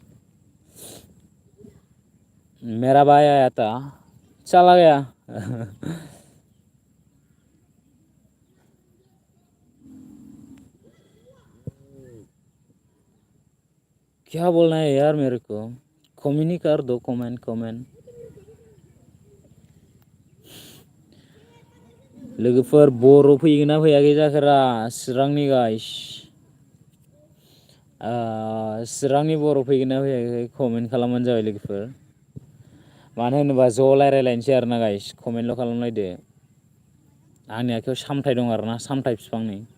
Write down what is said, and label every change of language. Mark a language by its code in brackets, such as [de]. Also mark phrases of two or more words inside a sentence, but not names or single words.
[hi] मेरा भाई आया था चला गया क्या बोलना है यार मेरे को कमेंट कर दो कमेंट कमेंट [brx] लोगोफोर बर' फैगोन ना फैयाखै जाखोरा चिरांनि गाइस चिरांनि बर' फैगोन ना फैयाखै कमेन्ट खालामबानो जाबाय लोगोफोर मानो होनोबा ज' रायलायलायनोसै आरोना गाइस कमेन्टल' खालामलायदो आंनि आखायाव सामथाइ दं आरोना सामथाइ बिफांनि